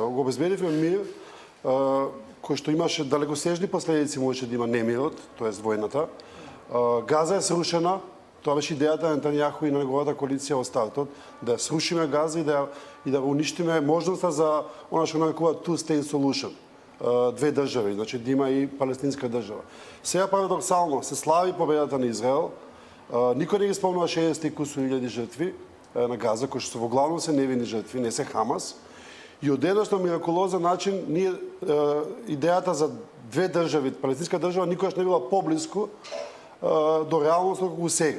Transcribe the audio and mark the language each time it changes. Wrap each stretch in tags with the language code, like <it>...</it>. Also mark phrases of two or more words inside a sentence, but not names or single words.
<mk>Го обезбедивме мир, кој што имаше далекосежни последици, можеше да има немирот, тоест војната. Газа е срушена, тоа беше идејата на Нетањаху и на неговата коалиција во стартот, да ја срушиме Газа и да уништиме можноста за она што нарекуваат</mk> <en>two-state solution,</en> <mk>две држави, значи да има и палестинска држава. Сега парадоксално се слави победата на Израел, никој не ги спомнува 60 и кусури илјади жртви на Газа, кои што во главно се невини жртви, не се Хамас. И одеднаш на миракулозен начин ние идејата за две држави, палестинска држава никогаш не била поблиску до реалност како сега.</mk>